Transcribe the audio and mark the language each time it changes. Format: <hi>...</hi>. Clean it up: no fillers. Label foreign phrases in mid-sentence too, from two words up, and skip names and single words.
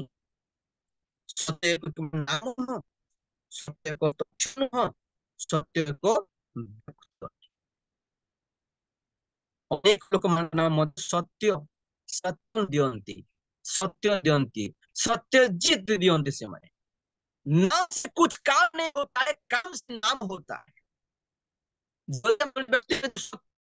<or>ସତ୍ୟ ଏକ ନାମ ନୁହଁ, ସତ୍ୟ ଏକ ତଥ୍ୟ ନୁହଁ, ସତ୍ୟ ଏକ ବ୍ୟକ୍ତି। ଅନେକ ଲୋକମାନେ ମଧ୍ୟ ସତ୍ୟ ଦିଅନ୍ତି, ସତ୍ୟ ଜିତ ଦିଅନ୍ତି।</or> <hi>ସେମାନେ नाम से कुछ काम नहीं होता है, काम से नाम होता है।</hi>